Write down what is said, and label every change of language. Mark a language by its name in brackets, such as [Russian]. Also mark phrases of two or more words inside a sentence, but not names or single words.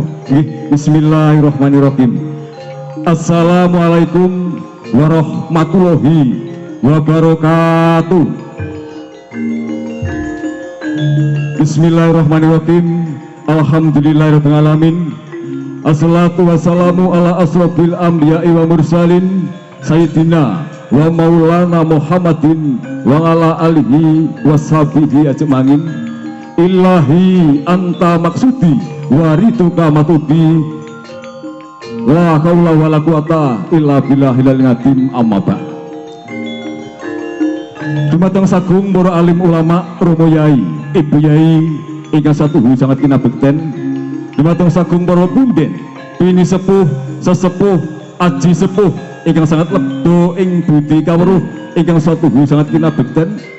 [Javanese] Nggih, bismillahirrahmanirrahim. [Arabic] السلام عليكم ورحمة الله وبركاته. Bismillahirrahmanirrahim. الحمد لله رب العالمين. والصلاة والسلام على أشرف الأنبياء والمرسلين سيدنا ومولانا محمد وعلى آله وصحبه أجمعين. إلهي أنت مقصودي ورضاك مطلوبي لا حول ولا قوة إلا بالله العظيم أما بعد. [Javanese] Dumateng sagung para alim ulama, romo yai, ibu yai ingkang satuhu sangat kinabekten. Dumateng sagung para punden, bini sepuh, sesepuh, aji sepuh ingkang sangat lebdo ing budi kawruh ingkang satuhu sangat kinabekten.